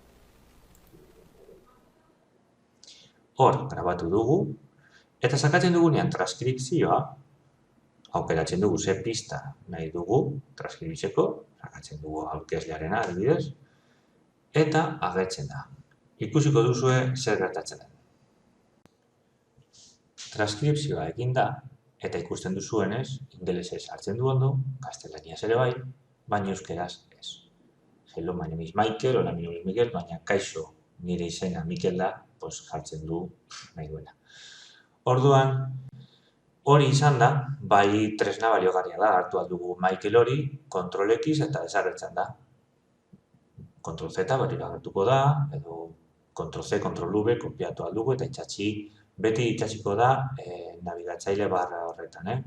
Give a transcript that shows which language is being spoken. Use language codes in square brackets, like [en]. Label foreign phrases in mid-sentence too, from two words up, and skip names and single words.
[eu] Hor, grabatu dugu, eta sakatzen dugunean transkripzioa, aukeratzen dugu ze pista nahi dugu transkriptzeko, sakatzen dugu aurkezlearena adibidez, eta agertzen da. Ikusiko duzue zer gertatzen den. Transkripzioa egin da, eta ikusten duzuenez, ingelesez hartzen du ondo, gaztelaniaz ere bai, baina euskeraz ez. [en] Hello, my name is Michael, [es] hola, mi nombre es Miguel, [eu] baina kaixo nire izena Mikel da, jartzen du nahi duena. Orduan, hori izan da, bai tresna baliogarria da, hartu aldugu Michael hori, Ctrl X eta desagertzen da. Ctrl Z berriro agertuko da, edo Ctrl C, Ctrl V, kopiatu aldugu eta beti itxasiko da nabigatzaile barra horretan.